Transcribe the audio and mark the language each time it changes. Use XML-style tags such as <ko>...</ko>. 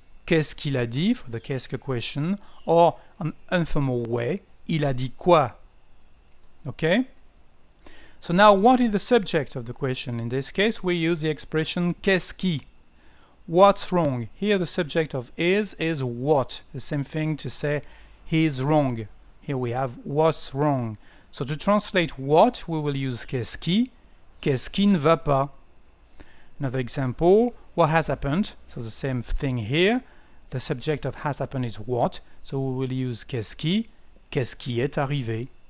<fr>Qu'est-ce qu'il a dit</fr> <en>for the</en> <fr>qu'est-ce que</fr> <en>question, or an informal way,</en> <fr>il a dit quoi?</fr> <en>Okay? So now what is the subject of the question? In this case we use the expression</en> <fr>qu'est-ce qui.</fr> <en>What's wrong? Here the subject of is what. The same thing to say he is wrong. Here we have what's wrong. So to translate what, we will use</en> <fr>qu'est-ce qui ne va pas.</fr> <en>Another example, what has happened? So the same thing here. The subject of has happened is what. So we will use</en> <fr>qu'est-ce qui est arrivé.</fr>